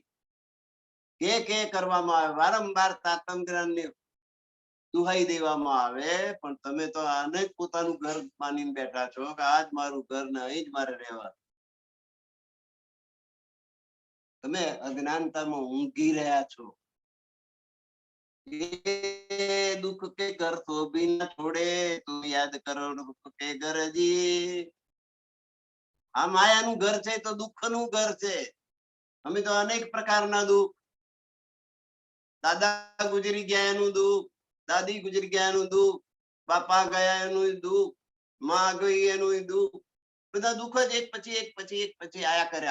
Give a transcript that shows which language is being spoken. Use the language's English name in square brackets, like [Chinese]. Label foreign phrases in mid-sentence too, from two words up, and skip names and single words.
[Gujarati] કે કરવામાં આવે, વારંવાર સાતમ જ્ઞાનની દુહાઈ દેવામાં આવે, પણ તમે તો આને જ પોતાનું ઘર માનીને બેઠા છો કે આ જ મારું ઘર ને અહીં જ મારે રહેવા. તમે અજ્ઞાનતામાં ઊંઘી રહ્યા છો. [Hindi] दुख के घर तो भी न छोड़े, तुम याद करो दुख के घर जी. [Gujarati] આ માયાનું ઘર છે તો દુઃખનું ઘર છે. અમે તો અનેક પ્રકારના દુઃખ, દાદા ગુજરી ગયા એનું દુઃખ, દાદી ગુજરી ગયા એનું દુઃખ, બાપા ગયા એનું દુઃખ, માં ગઈ એનું દુઃખ, બધા દુઃખ જ એક પછી એક આયા કરે.